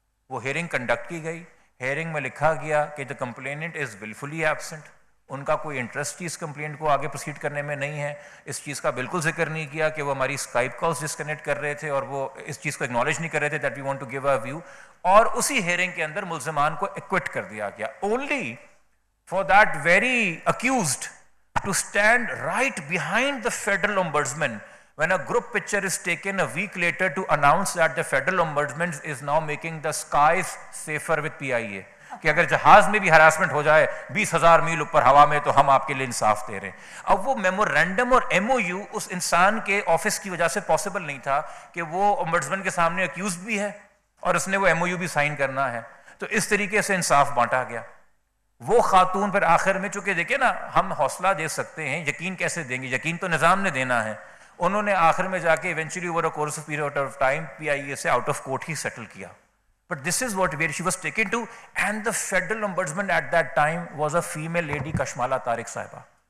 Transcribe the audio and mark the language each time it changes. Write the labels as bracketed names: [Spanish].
[Urdu] وہ hearing conduct کی گئی. ہیئرنگ میں لکھا گیا کہ [English] The complainant is wilfully absent. [Urdu] ان کا کوئی انٹرسٹ ہی اس کمپلینٹ کو آگے پروسیڈ کرنے میں نہیں ہے. اس چیز کا بالکل ذکر نہیں کیا کہ وہ ہماری اسکائپ کالز ڈسکنیکٹ کر رہے تھے, اور وہ اس چیز کو اگنالج نہیں کر رہے تھے [English] That we want to give a view. [Urdu] اور اسی ہیئرنگ کے اندر ملزمان کو ایکوٹ کر دیا گیا [English] Only for that very accused to stand right behind the federal ombudsman when a group picture is taken a week later to announce that the federal ombudsman is now making the skies safer with PIA. [Urdu] کہ اگر جہاز میں بھی harassment ہو جائے 20,000 میل اوپر ہوا میں تو ہم آپ کے لیے انصاف دے رہے ہیں. اب وہ میمورینڈم اور ایم او یو اس انسان کے آفس کی وجہ سے پاسبل نہیں تھا کہ وہ امبڈسمن کے سامنے اکیوزڈ بھی ہے اور اس نے وہ ایم او یو بھی سائن کرنا ہے. تو اس طریقے سے انصاف بانٹا گیا. وہ خاتون پھر آخر میں, چونکہ دیکھیں نا ہم حوصلہ دے سکتے ہیں, یقین کیسے دیں گے, یقین تو نظام نے دینا ہے. انہوں نے آخر میں جا کے [English] eventually over a course of period of time [Urdu] P آئی اے سے [English] out of court [Urdu] he settle کیا. [English] But this is what where she was taken to, and the federal ombudsman at that time was a female lady, Kashmala Tariq Sahiba.